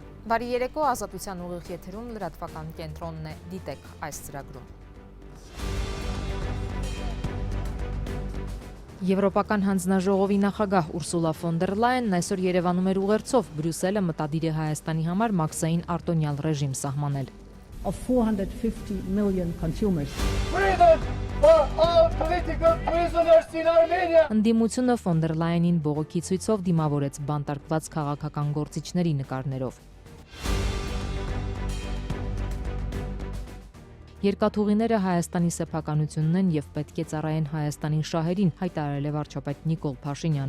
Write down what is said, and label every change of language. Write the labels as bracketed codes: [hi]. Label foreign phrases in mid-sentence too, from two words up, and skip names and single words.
[hy] Բարի երեկո, Ազատության ուղիղ եթերում լրատվական կենտրոնն է, դիտեք այս ծրագրում։ Եվրոպական հանձնաժողովի նախագահ Ուրսուլա ֆոն դեր Լայենն այսօր Երևանում էր ուղերձով, Բրյուսելը մտադիր է Հայաստանի համար մաքսային արտոնյալ ռեժիմ սահմանել։ [en] Of 450 million consumers. Freedom for all political prisoners in Armenia. [hy] Ընդդիմությունը ֆոն դեր Լայենին բողոքի ցույցով դիմավորեց բանտարկված քաղաքական գործիչների նկարներով։ Երկաթուղիները Հայաստանի սեփականությունն են եւ պետք է ծառայեն Հայաստանի շահերին, հայտարարել է վարչապետ Նիկոլ Փաշինյանը։